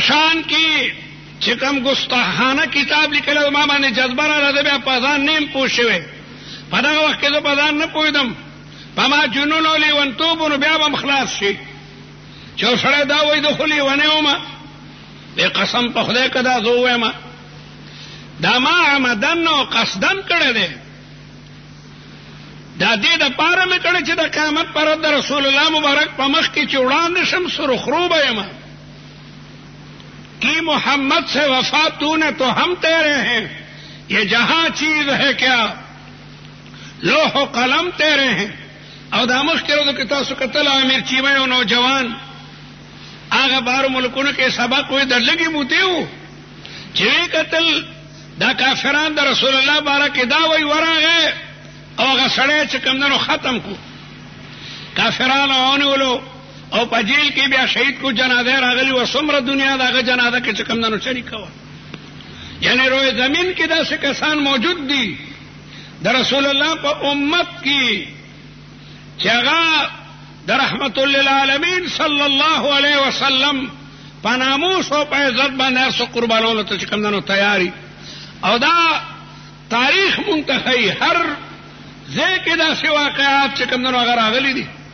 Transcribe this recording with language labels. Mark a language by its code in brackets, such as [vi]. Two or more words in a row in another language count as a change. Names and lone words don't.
[ps] شان کې چې کوم ګستاخانه کتاب لیکلی ما باندې جذبه راغله زه بیا په ځان نه یم پوه شوی په دغه وخت کې زه په ځان نه پوهېدم په ما جنون او لیونتوب نو بیا به م خلاص شي چې یو سړی دا وایي زه خو لیونی وم بې قسم په خدای که دا زه ووایم دا ما عمدن او قصدن کړی دی دا دې دپاره مې کړی چې د قیامت پر ورځ د رسول الله مبارک په مخ کې چې وړاندې شم سرخرو به یم [ur] کہ محمد سے وفا تو نے تو ہم تیرے ہیں یہ جہاں چیز ہے کیا لوح و قلم تیرے ہیں [ps] او دا مخکې ورځو کې تاسو کتل امیر چیمه یو نوجوان هغه بارو ملکونو کې سبق وی د لږې مودې و چې وی کتل دا کافران د رسول الله باره کې دا وی ورغی او هغه سړی چې کوم دی نو ختم کو کافرانو ونیولو او په جیل کې بیا شهید کو جنازه راغلی و څومره دنیا د هغه جنازه کې چې کوم دی نو شریکه وه یعنی روی زمین کې داسې کسان موجود دي د رسول الله په امت کې چې هغه د رحمت للعالمین [ar] صلی الله علیه وسلم [ps] په ناموس او په عزت باندې هر څه قربانولو ته چې کوم دی نو تیاري او دا تاریخ منتهی هر ځای کې داسې واقعات چې کوم دی نو هغه راغلي دي